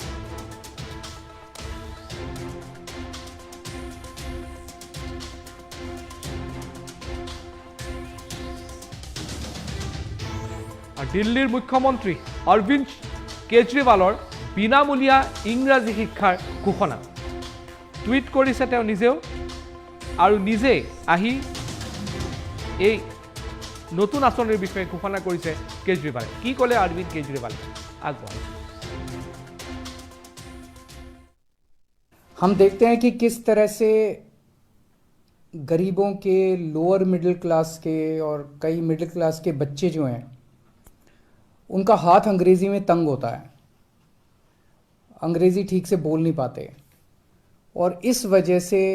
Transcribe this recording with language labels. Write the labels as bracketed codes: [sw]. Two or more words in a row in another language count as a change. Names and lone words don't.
[as] দিল্লীৰ মুখ্যমন্ত্ৰী অৰবিন্দ কেজৰিৱালৰ বিনামূলীয়া ইংৰাজী শিক্ষাৰ ঘোষণা টুইট কৰিছে তেওঁ নিজেও আৰু নিজে আহি এই নতুন আঁচনিৰ বিষয়ে ঘোষণা কৰিছে কেজৰিৱালে কি ক'লে অৰবিন্দ কেজৰিৱালে আগবঢ়াইছে [hi] हम देखते हैं कि किस तरह से गरीबों के [en] lower middle class [hi] के और कई [en] middle class [hi] के बच्चे जो हैं उनका हाथ अंग्रेज़ी में तंग होता है अंग्रेज़ी ठीक से बोल नहीं पाते और इस वजह से